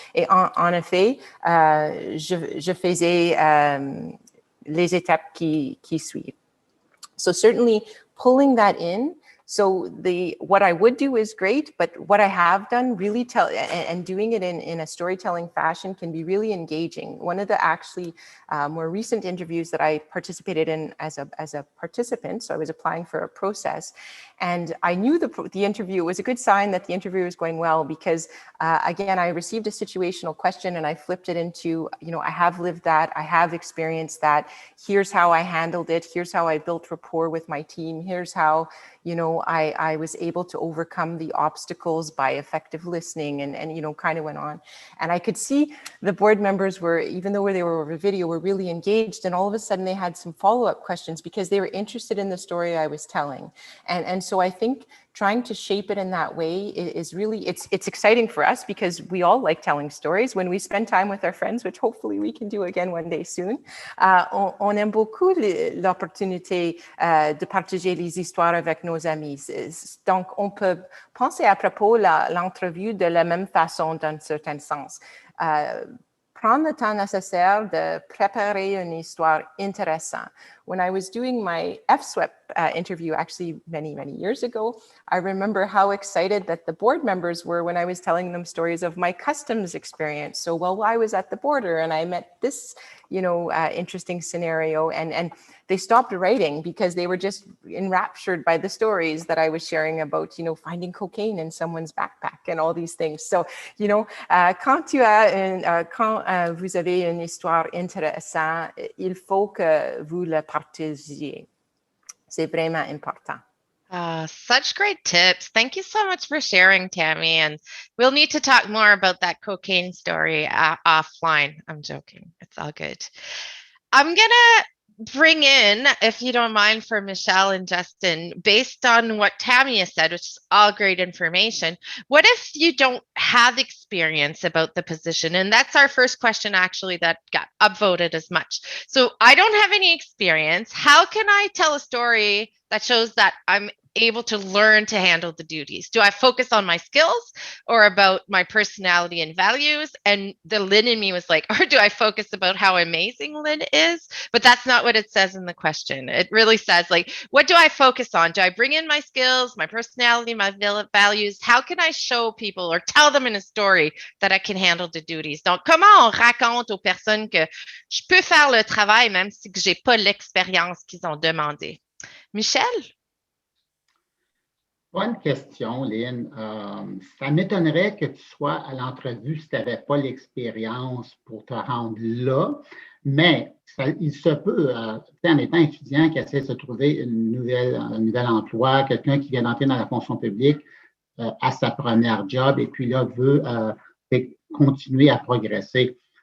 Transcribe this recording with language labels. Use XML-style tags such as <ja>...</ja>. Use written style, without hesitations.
<fr>Et en effet, je faisais les étapes qui suivent.</fr> <en>So certainly pulling that in. So what I would do is great, but what I have done really and doing it in a storytelling fashion can be really engaging. One of the actually more recent interviews that I participated in as a participant, so I was applying for a process, and I knew the interview was a good sign that the interview was going well, because again, I received a situational question and I flipped it into, you know, I have lived that, I have experienced that, here's how I handled it, here's how I built rapport with my team, here's how, you know, I was able to overcome the obstacles by effective listening, and you know, kind of went on. And I could see the board members were, even though they were over video, were really engaged, and all of a sudden they had some follow-up questions because they were interested in the story I was telling. And so I think trying to shape it in that way is really, it's exciting for us because we all like telling stories when we spend time with our friends, which hopefully we can do again one day soon.</en> <fr>On aime beaucoup l'opportunité de partager les histoires avec nos amis. Donc, on peut penser à propos l'entrevue de la même façon d'un certain sens. Prendre le temps nécessaire de préparer une histoire intéressante.</fr> <en>When I was doing my FSWEP interview, actually many years ago, I remember how excited that the board members were when I was telling them stories of my customs experience. So, well, I was at the border and I met this, you know, interesting scenario, and they stopped writing because they were just enraptured by the stories that I was sharing about, you know, finding cocaine in someone's backpack and all these things.</en> <fr>So, you know, quand vous avez une histoire intéressante, il faut que vous la partagiez. C'est vraiment important.</fr> <en>Such great tips. Thank you so much for sharing, Tammy. And we'll need to talk more about that cocaine story offline. I'm joking. It's all good. I'm going to bring in, if you don't mind, for Michelle and Justin, based on what Tammy has said, which is all great information, what if you don't have experience about the position? And that's our first question, actually, that got upvoted as much. So I don't have any experience. How can I tell a story that shows that I'm able to learn to handle the duties? Do I focus on my skills or about my personality and values? And the Lynn in me was like, or do I focus about how amazing Lynn is? But that's not what it says in the question. It really says, like, what do I focus on? Do I bring in my skills, my personality, my values? How can I show people or tell them in a story that I can handle the duties?</en> <fr>Donc, comment on raconte aux personnes que je peux faire le travail même si j'ai pas l'expérience qu'ils ont demandé? Michel? Bonne question, Lynn. Ça m'étonnerait que tu sois à l'entrevue si tu n'avais pas l'expérience pour te rendre là, mais il se peut, en étant étudiant qui essaie de se trouver un nouvel emploi, quelqu'un qui vient d'entrer dans la fonction publique à sa première job et puis là veut continuer à progresser.</fr>